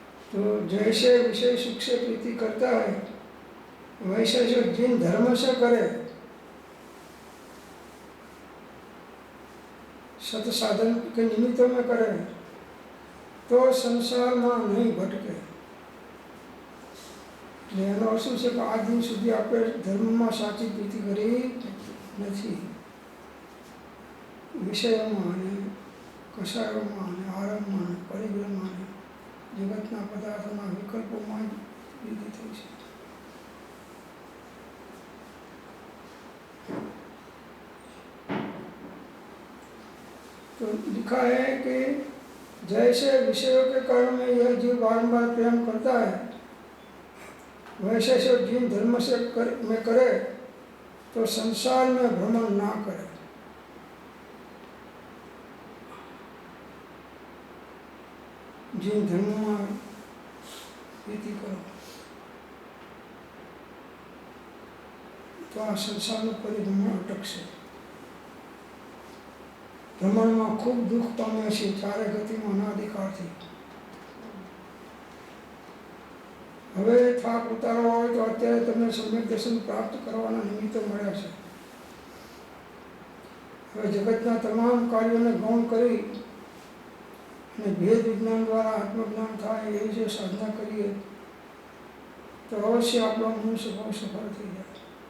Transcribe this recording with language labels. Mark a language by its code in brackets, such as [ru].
[hi] तो जैसे विषय सुख से प्रीति करता है, वैसे जो जिन धर्म से करे, सत साधन के निमित्त में करे तो संसार में नहीं भटके। [gu] એનો શું છે કે આ દિન સુધી આપણે ધર્મમાં સાચી પ્રીતિ કરી નથી। વિષયોમાં અને કષાયોમાં અને આરંભમાં અને પરિગ્રહમાં જગતના પદાર્થોના વિકલ્પોમાં જ વૃદ્ધિ થઈ છે. [hi] तो लिखा है कि जैसे विषयों के कारण में यह जीव बारंबार प्रेम करता है, वैसे से जिन धर्म से में करे तो संसार में भ्रमण ना करे. जिन धर्म में प्रीति करो तो आ संसार में परिभ्रमण अटकશે. [gu] ભ્રમણમાં ખૂબ દુઃખ પામે છે ચારે ગતિમાં અનાધિકારથી. હવે થાક ઉતારવા હોય તો અત્યારે તમને સમ્યક દર્શન પ્રાપ્ત કરવાના નિમિત્તો મળ્યા છે. હવે જગતના તમામ કાર્યોને ગૌણ કરી અને ભેદ વિજ્ઞાન દ્વારા આત્મજ્ઞાન થાય એવી જે સાધના કરીએ તો અવશ્ય આપણો મનુષ્ય ભાવ સફળ થઈ જાય.